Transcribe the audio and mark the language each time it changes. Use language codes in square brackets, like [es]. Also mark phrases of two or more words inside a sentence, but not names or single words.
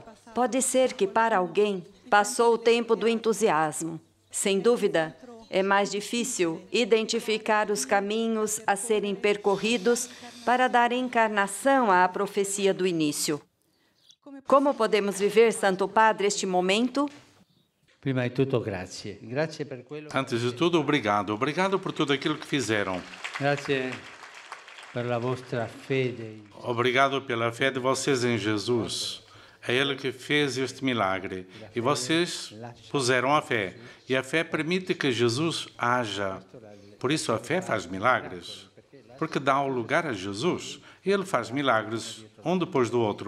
[pt] Pode ser que para alguém passou o tempo do entusiasmo. Sem dúvida, é mais difícil identificar os caminhos a serem percorridos para dar encarnação à profecia do início. Como podemos viver, Santo Padre, este momento? [it] Prima di tutto, grazie. Grazie per quello. [pt] Antes de tudo, obrigado. Obrigado por tudo aquilo que fizeram. [it] Grazie per la vostra fede. [pt] Obrigado pela fé de vocês em Jesus. É Ele que fez este milagre. E vocês puseram a fé. E a fé permite que Jesus haja. Por isso a fé faz milagres. Porque dá o lugar a Jesus. E Ele faz milagres um depois do outro.